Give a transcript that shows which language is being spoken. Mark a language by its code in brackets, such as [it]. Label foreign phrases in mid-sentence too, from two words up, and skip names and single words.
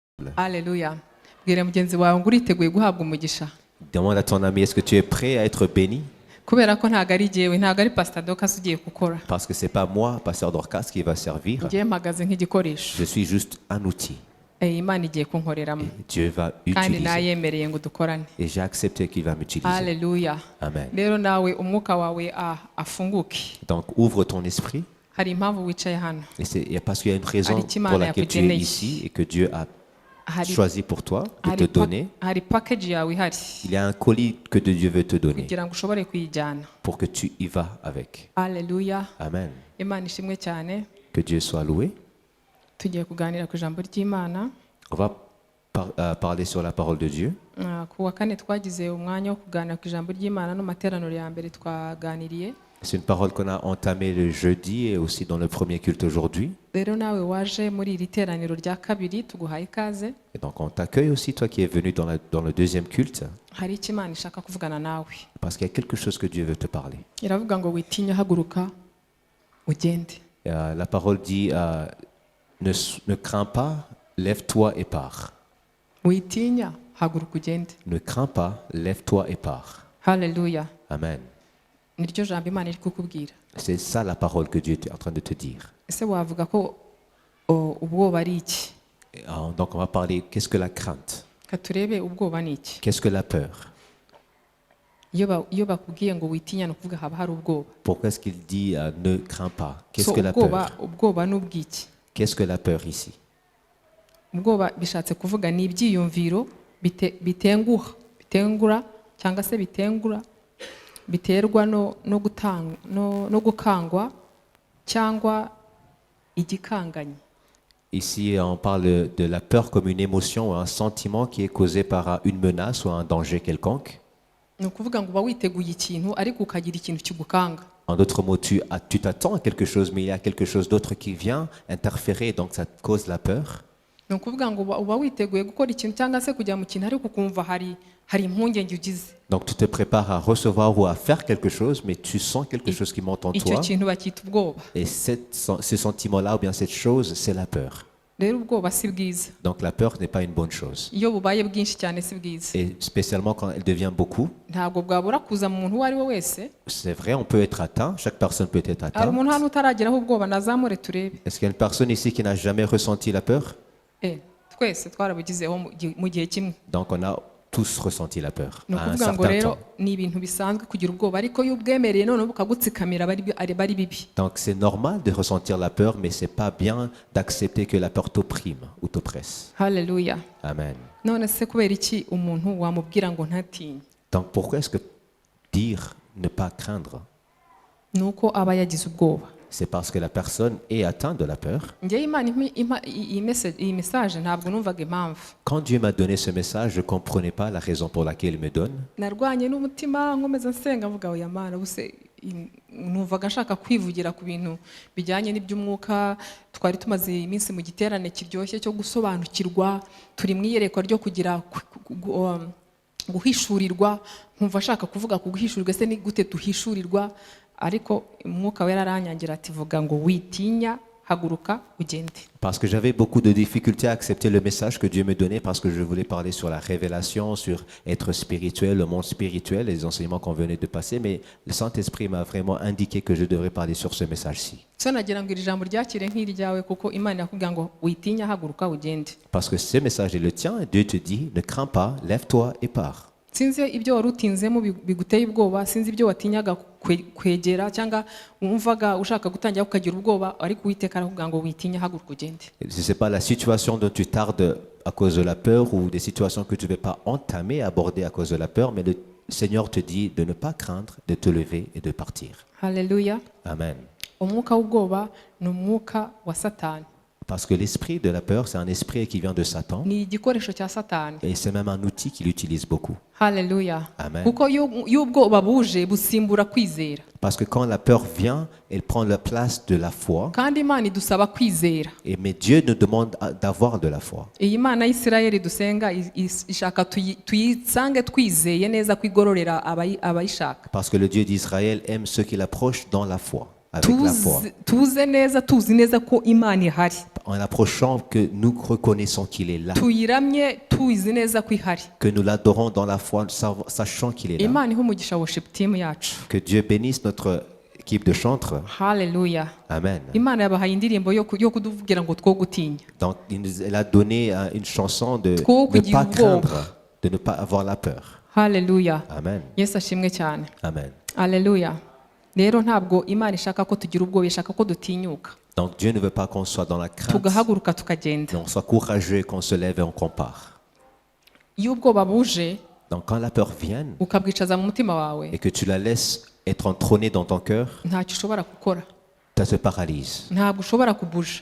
[fr] possible. Alléluia. [rw] Bwira mugenzi wawe ngo uriteguye guhabwa umugisha. [fr] Demande à ton ami, est-ce que tu es prêt à être béni? [rw] Kubera ko ntago ari jyewe, ntago ari Pastor Dorcas ugiye gukora. [fr] Parce que c'est pas moi, pasteur Dorcas, qui va servir. [rw] Ngiye mpagaze nk'igikoresho. [fr] Je suis juste un outil. [rw] Imana igiye kunkoreramo. [fr] Dieu va [rw] Kandi [fr] utiliser. [rw] nayemereye ngo dukorane. [fr] Et j'ai accepté qu'il va m'utiliser. Alléluia. Amen. [rw] Rero nawe umwuka wawe afunguke. [fr] Donc ouvre ton esprit. [rw] Hari impamvu wicaye hano. [fr] Et parce qu'il y a une raison [rw] Hari icyo Imana [fr] pour laquelle tu es [rw] yakugeneye. [fr] ici et que Dieu a [rw] Hari [fr] choisi pour toi de te donner. [rw] hari package yawe ihari [fr] Il y a un colis que Dieu veut te donner [rw] kugira ngo ushobore kuyijyana. [fr] pour que tu y vas avec. Alléluia. Amen. [rw] Imana ishimwe cyane. [fr] Que Dieu soit loué. [rw] Tugiye kuganira ku ijambo ry'Imana. [fr] On va parler sur la parole de Dieu. [rw] Ku wa kane twagize umwanya wo kuganira ku ijambo ry'Imana no materaniro ya mbere twaganiriye. [fr] C'est une parole qu'on a entamée le jeudi et aussi dans le premier culte aujourd'hui. [rw] Rero nawe waje muri iri teraniro rya kabiri tuguhaye ikaze. [fr] Et donc on t'accueille aussi, toi qui es venu dans le deuxième culte, [rw] Hari icyo Imana ishaka kuvugana nawe. [fr] parce qu'il y a quelque chose que Dieu veut te parler. [rw] Iravuga ngo witinya, haguruka ugende. [fr] La parole dit, ne crains pas, lève-toi et pars. [rw] Witinya, haguruka ugende. [fr] Ne crains pas, lève-toi et pars. Hallelujah. Amen. [rw] Niryo jambo Imana iri kukubwira. [fr] C'est ça la parole que Dieu est en train de te dire. [rw] Ese wavuga ko ubwoba ari iki? [fr] Donc on va parler, qu'est-ce que la crainte? [rw] Ka turebe ubwoba ni iki? [fr] Qu'est-ce que la peur? [rw] Iyo bakubwiye ngo witinya no kuvuga haba hari ubwoba. [fr] Pourquoi est-ce qu'il dit ne crains pas? Qu'est-ce [rw] So [fr] que la peur? [rw] ubwoba n'ubwiki? [fr] Qu'est-ce que la peur ici? [rw] Ubwoba bishatse kuvuga ni ibyiyumviro bitengura cyangwa se biterwa no gukangwa cyangwa igikanganye. [fr] Ici, on parle de la peur comme une émotion ou un sentiment qui est causé par une menace ou un danger quelconque. [rw] Ni ukuvuga ngo uba witeguye ikintu ariko ukagira ikintu kigukanga. [fr] En d'autres mots, tu t'attends à quelque chose, mais il y a quelque chose d'autre qui vient interférer, donc ça te cause la peur. [rw] Ni ukuvuga ngo uba witeguye gukora ikintu cyangwa se kujya mu kintu ariko ukumva hari impungenge ugize. [fr] Donc tu te prépares à recevoir ou à faire quelque chose, mais tu sens quelque chose qui monte en [rw] Icyo [fr] toi. [rw] kintu bakita ubwoba. [fr] Et ce sentiment-là, ou bien cette chose, c'est la peur. [rw] Rero ubwoba si bwiza. [fr] Donc la peur n'est pas une bonne chose. [rw] Iyo bubaye bwinshi cyane si bwiza. [fr] Et spécialement quand elle devient beaucoup, [rw] Ntabwo bwabura kuza mu muntu uwo ari we wese. [fr] c'est vrai, on peut être atteint, chaque personne peut être [rw] Hari [fr] atteinte. [rw] umuntu hano utarageraho ubwoba nazamure turebe. [fr] Est-ce qu'il y a une personne ici qui n'a jamais ressenti la peur? [rw] Twese twarabugizeho mu gihe kimwe. [fr] Donc on a tous ressenti la peur [rw] Ni [fr] à un [rw] ukuvuga ngo [fr] certain [rw] rero [fr] temps. [rw] ni ibintu bisanzwe kugira ubwoba ariko iyo ubwemereye none bukagutsikamira bari bibi. [fr] Donc c'est normal de ressentir la peur, mais c'est pas bien d'accepter que la peur t'opprime ou t'oppresse. Hallelujah. Amen. [rw] None se kubera iki umuntu wamubwira ngo ntatinye? [fr] Donc pourquoi est-ce que dire ne pas craindre? [rw] Nuko aba yagize ubwoba. [fr] C'est parce que la personne est atteinte de la peur. [rw] Njye Imana iyi message ntabwo numvaga impamvu. [fr] Quand Dieu m'a donné ce message, je ne comprenais pas la raison pour laquelle il me donne. [rw] Narwanye n'umutima nkomeza nsenga mvuga oya Mana buse numvaga nshaka kwivugira ku bintu bijyanye n'iby'umwuka. Twari tumaze iminsi mu giterane kiryoshye cyo gusobanukirwa, turi mu iyerekwa ryo kugira guhishurirwa. Nkumva nshaka kuvuga ku guhishurirwa, se ni gute duhishurirwa? Ariko umwuka wera aranyangira ati vuga ngo witinya, haguruka ugende. [fr] Parce que j'avais beaucoup de difficultés à accepter le message que Dieu me donnait, parce que je voulais parler sur la révélation, sur être spirituel, le monde spirituel, les enseignements qu'on venait de passer, mais le Saint-Esprit m'a vraiment indiqué que je devrais parler sur ce message-ci. [rw] So nagira ngo iri jambo ryakire nk'iryawe kuko Imana yakubwira ngo witinya, haguruka ugende. [fr] Parce que ce message est le tien, et Dieu te dit, ne crains pas, lève-toi et pars. [rw] Sinzi ibyo wari utinzemo biguteye ubwoba, sinzi ibyo watinyaga kwegera cyangwa wumvaga ushaka gutangira ukagira ubwoba, ariko Uwiteka aravuga ngo witinya, haguruka ugende. [fr] Ce n'est pas la situation dont tu tardes à cause de la peur ou des situations que tu ne veux pas entamer, aborder à cause de la peur, mais le Seigneur te dit de ne pas craindre, de te lever et de partir. Hallelujah. Amen. [rw] Umwuka w'ubwoba ni umwuka wa Satani. [fr] Parce que l'esprit de la peur, c'est un esprit qui vient de Satan. [rw] Ni igikoresho cya Satani. [fr] Et c'est même un outil qu'il utilise beaucoup. Hallelujah. Amen. [rw] Kuko iyo ubwoba buje busimbura kwizera. [fr] Parce que quand la peur vient, elle prend la place de la foi. [rw] Kandi Imana idusaba kwizera. [fr] Mais Dieu nous demande d'avoir de la foi. [rw] Iyi Mana y'Isirayeli dusenga ishaka tuyisange twizeye neza kwigororera abayishaka. [fr] Parce que le Dieu d'Israël aime ceux qui l'approchent dans la foi. Avec la foi. [rw] Tuzi neza ko Imana ihari. [fr] en approchant, que nous reconnaissons qu'il est là, [rw] tuyiramye tuzi neza ko ihari. [fr] que nous l'adorons dans la foi, sachant qu'il est là. [rw] Imana ihe umugisha [en] worship team [rw] yacu. [fr] Que Dieu bénisse notre équipe de chantres. [rw] Haleluya. Amen. Imana yabahaye indirimbo yo kuduvugira ngo two gutinya. [fr] Donc, elle a donné une chanson de [rw] Two [fr] ne [rw] kugira [fr] pas [rw] ubwoba. [fr] craindre, de ne pas avoir la peur. [rw] Haleluya. Amen. Yesu ashimwe cyane. Amen. Haleluya. Rero ntabwo Imana ishaka ko tugira ubwoba, ishaka ko dutinyuka. [fr] Donc, Dieu ne veut pas qu'on soit dans la crainte, [rw] Tugahaguruka tukagenda. [fr] mais on soit courageux, qu'on se lève et on compare. [rw] Iyo ubwoba buje [fr] Donc, quand la peur vient [rw] ukabwicaza mu mutima wawe, [fr] et que tu la laisses être entrônée dans ton cœur, [rw] ntacyo ushobora gukora. [fr] ça te paralyse. [rw] Ntabwo ushobora kubuja.